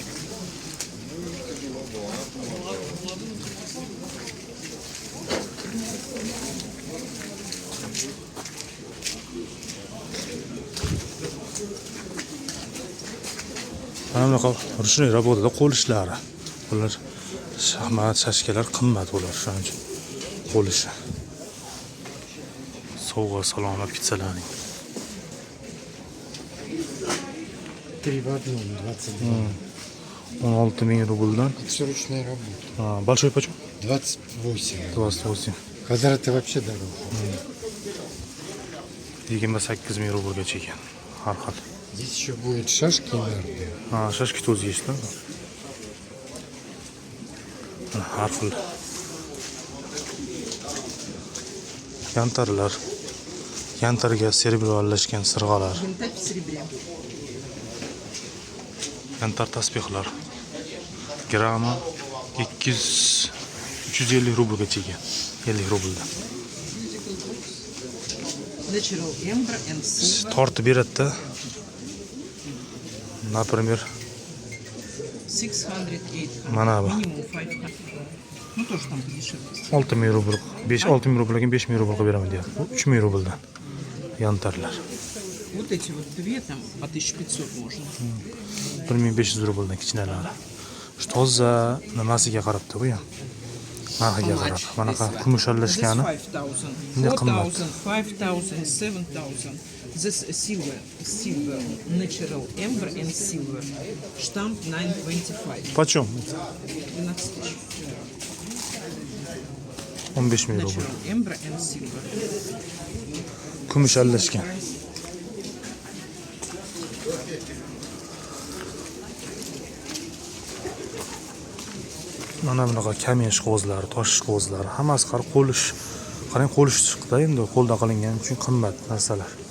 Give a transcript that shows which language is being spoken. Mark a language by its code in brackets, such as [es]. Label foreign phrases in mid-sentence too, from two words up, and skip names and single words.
[uz] Mana bunaqa [ru] ручной работада [uz] qo'l ishlari. Ular shaxmat, shashkalar qimmat bo'lar, shuning uchun qo'l ishi. Sovg'a salomat pitsalaring. [ru] 3 в одном, 22. [uz] 16000 rubldan. [ru] Все ручная работа. Большой почем? 28. 28. Квадраты вообще дорого. [uz] 28000 rublgacha ekan. Har xil. [ru] Здесь еще будет шашки и нарды. [uz] Shashki to'zi yeyishlar. Har xil. Yantarlar. Yantarga serebro aralashgan sirg'alar. Yantar tasbihlar. Grammi 350 rublgacha ekan. 50 rubldan. Tortib beradi-da. [ru] Например, 600, [uz] mana bu [ru] минимум 500. Ну тоже там подешевле. [uz] 6000 rubl, 6000 rublga 5000 rubl qilib beraman deyapti. Bu 3000 rubldan. Yantarlar. [ru] Вот эти вот две там по 1500 можно. [uz] 1500 rubldan kichinalari. Shu toza nimasiga qarabdi bu ham. Narxiga qarab. Manaqa kumush aralashgani. 5000, 4000, 5000, 7000. [en] This silver, natural amber and silver. [ru] Штамп 925. Почем? 12 тысяч. [uz] 15000 rubl. [en] Natural amber and silver. [uz] Kumush aralashgan. Mana bunaqa kamen ishqozlari, tosh ishqozlari, hammasi qarang qo'lish chiqdi endi, qo'lda qilingan uchun qimmat narsalar.